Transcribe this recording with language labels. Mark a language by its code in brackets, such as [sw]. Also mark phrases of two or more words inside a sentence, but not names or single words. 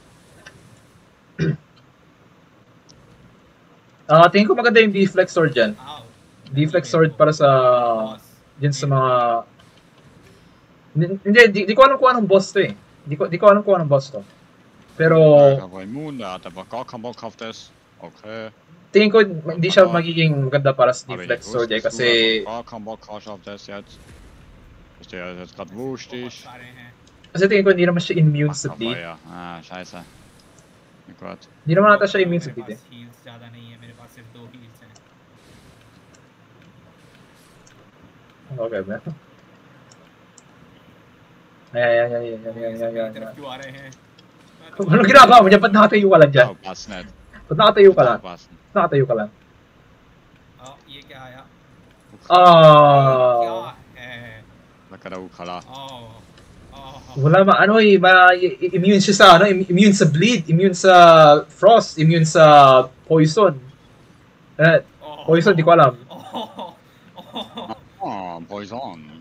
[tl] Tingin ko maganda yung deflex sword dyan. Deflex sword para sa... Dyan sa mga... Hindi, di ko alam kung anong boss to eh. Di ko alam kung anong boss to. Pero... [de] Er war immun, der hat aber gar keinen Bock auf das. [tl] Okay. Tingin ko hindi siya magiging maganda para sa deflex sword eh. Kasi... [de] Gar keinen Bock hast auf das jetzt. Ist dir jetzt gerade wurscht ist. [tl] Kasi tingin ko hindi naman siya immune sa bleed. [de] Ah, scheiße. Na gut. [tl] Hindi naman ata siya immune sa bleed eh. [hi] heals ज़्यादा नहीं है मेरे पास सिर्फ 2 heals हैं [tl] Okay ba? Ay. [hi] क्यों आ रहे हैं [tl] Anong ginagawa mo dyan? Ba't nakatayo ka lang dyan? [de] Pass nicht. [tl] Ba't nakatayo ka lang? [de] Passen. [tl] Nakatayo ka lang. [hi] ये क्या आया [tl] Ah. Nakada ukala. Wala immune siya sa immune sa bleed, immune sa frost, immune sa poison. Poison di ko alam. Poison.